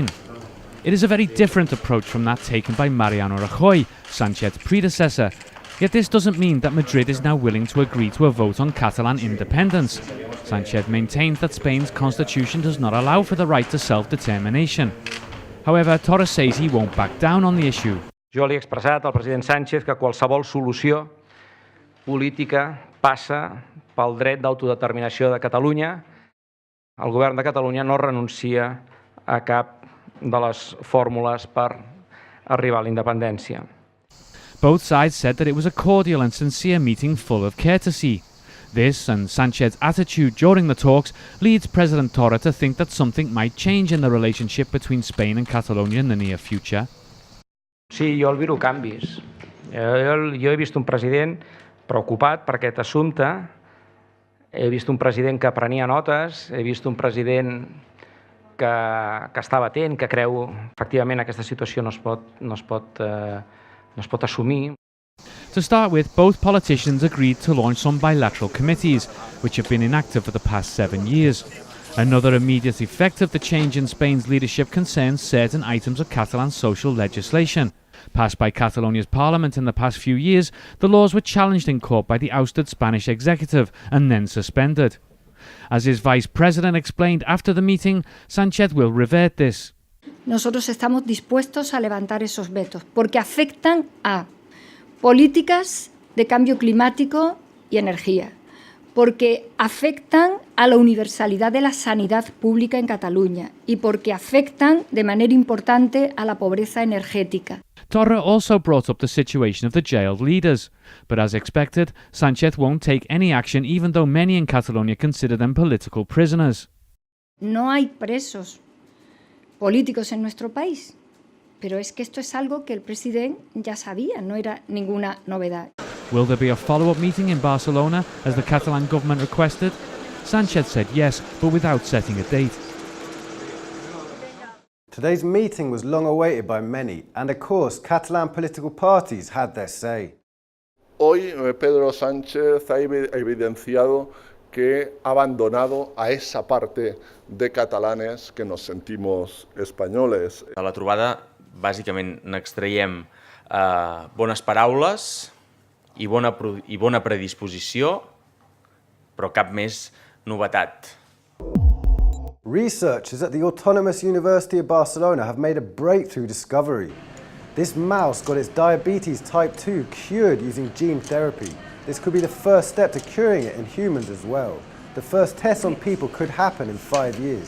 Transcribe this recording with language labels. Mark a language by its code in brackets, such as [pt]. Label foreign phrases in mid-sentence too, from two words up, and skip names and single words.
[en] It is a very different approach from that taken by Mariano Rajoy, Sánchez's predecessor. Yet this doesn't mean that Madrid is now willing to agree to a vote on Catalan independence. Sánchez maintains that Spain's constitution does not allow for the right to self-determination. However, Torra says he won't back down on the issue. [ca] Jo li he expressat al president Sánchez que qualsevol solució política passa pel dret d'autodeterminació de Catalunya. El govern de Catalunya no renuncia a cap de les fórmules per arribar a la independència. [en] Both sides said that it was a cordial and sincere meeting full of courtesy. This and Sánchez's attitude during the talks leads President Torra to think that something might change in the relationship between Spain and Catalonia in the near future. [ca] Sí, jo albiro canvis. Jo he vist un president preocupat per aquest assumpte, he vist un president que prenia notes, he vist un president que estava atent, que creu efectivament aquesta situació no es pot assumir. [en] To start with, both politicians agreed to launch some bilateral committees, which have been inactive for the past 7 years. Another immediate effect of the change in Spain's leadership concerns certain items of Catalan social legislation. Passed by Catalonia's parliament in the past few years, the laws were challenged in court by the ousted Spanish executive and then suspended. As his vice president explained after the meeting, Sánchez will revert this. [es] Nosotros estamos dispuestos a levantar esos vetos porque afectan a políticas de cambio climático y energía, porque afectan a la universalidad de la sanidad pública en Cataluña y porque afectan de manera importante a la pobreza energética. [en] Torra also brought up the situation of the jailed leaders, but as expected, Sánchez won't take any action even though many in Catalonia consider them political prisoners. [es] No hay presos políticos en nuestro país, pero es que esto es algo que el presidente ya sabía, no era ninguna novedad. [en] Will there be a follow-up meeting in Barcelona as the Catalan government requested? Sánchez said yes, but without setting a date. Today's meeting was long awaited by many, and of course, Catalan political parties had their say. [es] Hoy Pedro Sánchez ha evidenciado que ha abandonado a esa parte de catalanes que nos sentimos españoles. [ca] A la trobada, bàsicament, n'extraiem bones paraules i bona predisposició, però cap més novetat. [en] Researchers at the Autonomous University of Barcelona have made a breakthrough discovery. This mouse got its diabetes type 2 cured using gene therapy. This could be the first step to curing it in humans as well. The first tests on people could happen in 5 years.